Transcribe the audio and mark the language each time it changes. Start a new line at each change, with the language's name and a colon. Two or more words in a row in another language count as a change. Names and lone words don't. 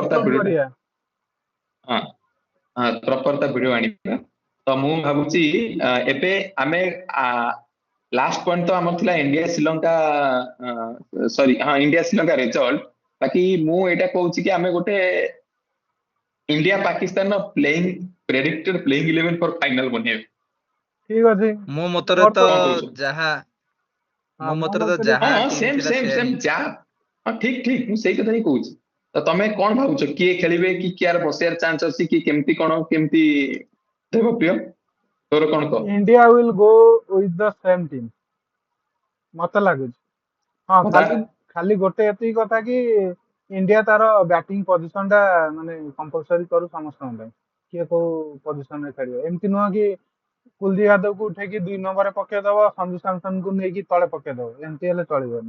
Odia: ପ୍ରପର ତା ଅପଲୋଡ ଭିଡିଓ କରିବା। ହଁ ପ୍ରପର ତା ଭିଡିଓ ଆଣିବା ତ ମୁଁ ଭାବୁଛି ଏବେ ଆମେ
English: ଲାଷ୍ଟ ପଏଣ୍ଟ
Odia: ତ ଆମର ଥିଲା ଇଣ୍ଡିଆ ଶ୍ରୀଲଙ୍କା ସରି ହଁ ଇଣ୍ଡିଆ ଶ୍ରୀଲଙ୍କା ରେଜଲ୍ଟ ବାକି ମୁଁ ଏଇଟା କହୁଛି କି ଆମେ ଗୋଟେ इंडिया पाकिस्तान
English: playing predicted playing 11 for final
Odia: बनेइबे ଠିକ୍ ଅଛି ମୋ ମତରେ ମୋର ତ ତ କଣ କହୁଛ ଯାହା ହଁ ମୋ ମୋ ମତରେ ତ ମତରେ ଯାହା हाँ ଟିମ୍ सेम ଥିଲା सेम ସେୟା सेम ହିଁ ଜା ହଁ ଠିକ୍ ଠିକ୍ ମୁଁ ସେଇ କଥା ହିଁ କହୁଛି ତ ତମେ କଣ ଭାବୁଛ କିଏ ଖେଳିବେ କି କିଆର ବସିବାର ଚାନ୍ସ ଅଛି କି କେମିତି କଣ କେମିତି ଦେବ ପ୍ରିୟ ତୋର କଣ କହ
English: India will go with the same team
Odia: ମତ ଲାଗୁଛି।
English: ହଁ
Odia: କଥା ଖାଲି ଖାଲି ଗୋଟେ ଏତିକି କଥା କି ଇଣ୍ଡିଆ ତାର
English: ବ୍ୟାଟିଂ ପୋଜିସନ
Odia: ଟା ମାନେ କମ୍ପଲସରି କରୁ ସମସ୍ତଙ୍କ ପାଇଁ କିଏ କୋଉ ପୋଜିସନ ରେ ଖେଳିବ ଏମିତି ନୁହଁ କି କୁଲଦୀପ ଯାଦବକୁ ଉଠେଇକି 2 ନମ୍ବରରେ ପକେଇଦବ ସଞ୍ଜୁ ସାମସନକୁ ନେଇକି ତଳେ ପକେଇଦବ ଏମିତି ହେଲେ ଚଳିବନି।